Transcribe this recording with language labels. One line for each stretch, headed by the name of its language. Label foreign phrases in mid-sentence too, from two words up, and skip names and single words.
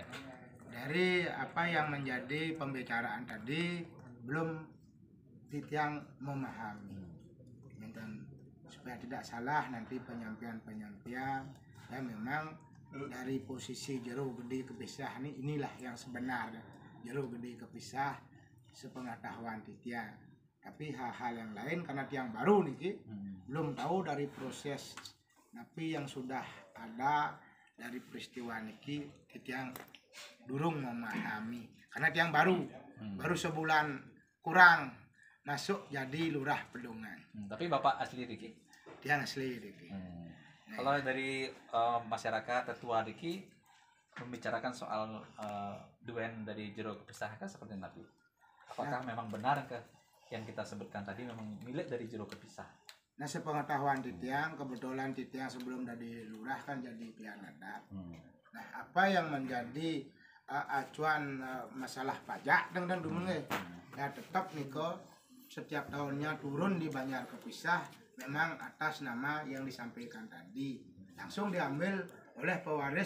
Indonesian: Dari apa yang menjadi pembicaraan tadi belum Titiang memahami. Dan supaya tidak salah nanti penyampaian ya memang dari posisi jero gede kepisah inilah yang sebenarnya. Jero gede kepisah sepengetahuan Titiang. Tapi hal-hal yang lain karena tiang baru nih belum tahu dari proses tapi yang sudah ada dari peristiwa
Balinese: niki Titiang durung
Indonesian: memahami karena tiang baru sebulan kurang masuk jadi Lurah Pedungan. Tapi Bapak asli Riki?
Balinese: Tiang asli Riki.
Indonesian: Kalau dari masyarakat tetua Riki membicarakan soal duen dari jero kepisah seperti nanti. Apakah memang benar ke yang kita sebutkan tadi memang milik dari jero kepisah? Nah sepengetahuan Titiang, kebetulan Titiang sebelum dari lurah kan jadi pihak adat. Nah apa yang menjadi acuan masalah pajak dan dulu ya tetap Niko setiap tahunnya turun di Banjar Kepisah memang atas nama yang disampaikan tadi langsung diambil oleh pewaris